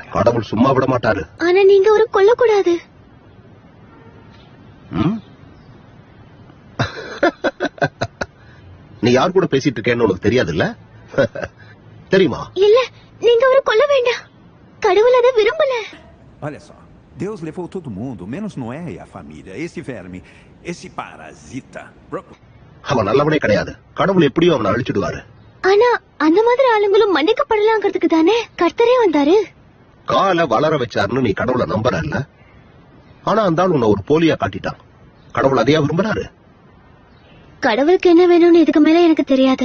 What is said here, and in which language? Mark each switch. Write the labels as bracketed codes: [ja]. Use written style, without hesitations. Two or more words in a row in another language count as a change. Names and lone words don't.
[ta] கடவுள் சும்மா விட மாட்டாரு. ஆனா நீங்க ஒரு கொல்லக்கூடாது. நீ யார் கூட பேசிட்டு இருக்கேன்னு உனக்கு தெரியாதுல்ல? தெரியுமா? இல்ல, நீங்க ஒரு கொல்ல வேண்டாம். கடவுள் அதை விரும்பல. [pt] Olha só, Deus levou todo mundo, menos Noé e a família. Esse verme, esse parasita. [ta] அவன் நல்லவனே கிடையாது. கடவுள் எப்படியும் அவனை அழிச்சிடுவாரு. ஆனா அந்த மாதிரி ஆளுங்களும் மன்னிக்கப்படலாங்கிறதுக்கு தானே கர்த்தரே வந்தாரு. காலை வளர வச்சாருன்னு நீ கடவுளை நம்புறல்ல? ஆனா அந்த ஆள் உன்னை ஒரு போலியா காட்டிட்டான். கடவுள் அதையா விரும்புறாரு? கடவுளுக்கு என்ன வேணும்னு இதுக்கு மேல எனக்கு தெரியாது.